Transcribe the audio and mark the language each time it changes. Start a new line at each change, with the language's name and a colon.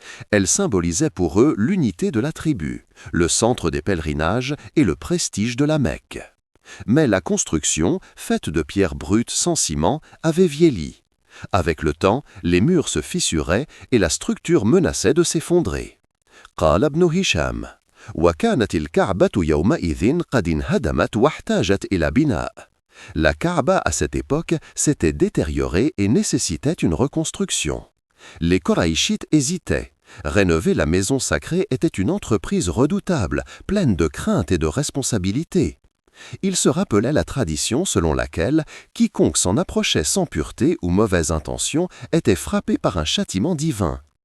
French: Elle symbolisait pour eux l'unité de la tribu, le centre des pèlerinages et le prestige de la Mecque. Mais la construction, faite de pierres brutes sans ciment, avait vieilli. Avec le temps, les murs se fissuraient et la structure menaçait de s'effondrer.
Arabic: قال ابن هشام وكانت الكعبة يومئذ قد انهدمت واحتاجت إلى بناء.
French: La Kaaba à cette époque s'était détériorée et nécessitait une reconstruction. Les Koraïchites hésitaient. Rénover la maison sacrée était une entreprise redoutable, pleine de crainte et de responsabilité. Il se rappelait la tradition selon laquelle quiconque s'en approchait sans pureté ou mauvaise intention était frappé par un châtiment divin.